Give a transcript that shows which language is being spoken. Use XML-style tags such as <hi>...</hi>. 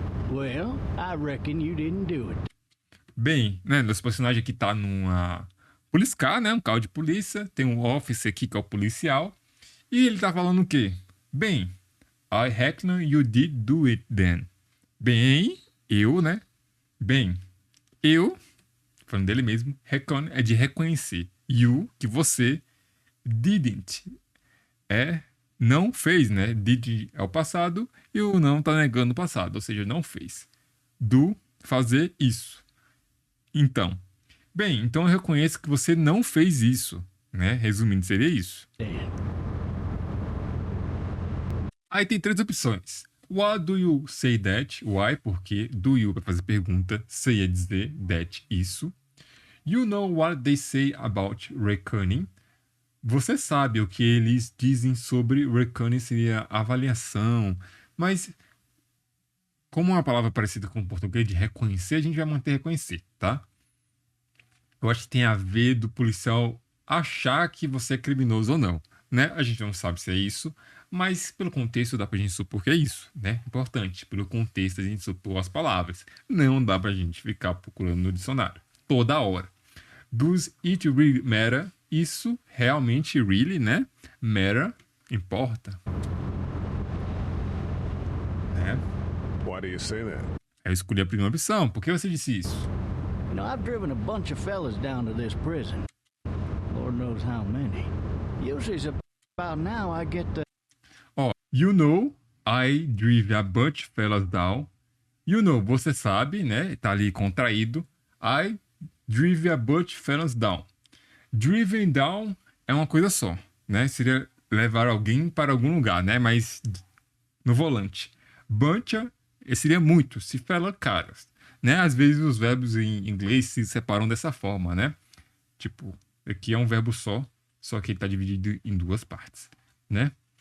<en>Well, I reckon you didn't do it.</en> <pt>Bem, né? Nosso personagem aqui tá numa</pt> <en>police car,</en> <pt>né? Um carro de polícia. Tem um officer aqui que é o policial. E ele tá falando o quê? Bem,</pt> <en>I reckon you did do it then.</en> <pt>Bem, eu, né? Bem, eu, falando dele mesmo, reckon é de reconhecer. You, que você, didn't, não fez, né? Did é o passado e o não tá negando o passado, ou seja, não fez. Do, fazer isso. Então, bem, então eu reconheço que você não fez isso, né? Resumindo, seria isso. Aí tem três opções.</pt> <en>What do you say that? Why?</en> <pt>Porque do you é fazer pergunta, say é dizer, that, isso.</pt> <en>You know what they say about reckoning?</en> <pt>Você sabe o que eles dizem sobre reckoning, seria avaliação, mas como é uma palavra parecida com o português de reconhecer, a gente vai manter reconhecer, tá? Eu acho que tem a ver do policial achar que você é criminoso ou não, né? A gente não sabe se é isso, mas pelo contexto dá pra gente supor que é isso, né? Importante, pelo contexto a gente supor as palavras. Não dá pra gente ficar procurando no dicionário toda hora.</pt> <en>Does it really matter?</en> <pt>Isso realmente,</pt> <en>really, né?</en> <pt>Matter, importa. Né?</pt> <en>Why do you say that?</en> <pt>Eu escolhi a primeira opção. Por que você disse isso?</pt> <en>You know, I've driven a bunch of fellas down to this prison. Lord knows how many. Usually it's about now I get the... You know, I drive a bunch of fellas down You know,</en> <pt>você sabe, né? Tá ali contraído.</pt> <en>I drive a bunch fellas down.</en> <pt>Driven down é uma coisa só, né? Seria levar alguém para algum lugar, né? Mas no volante. Bunch seria muito, se fala caras, né? Às vezes os verbos em inglês se separam dessa forma, né? Tipo, aqui é um verbo só que ele tá dividido em duas partes, né?</pt>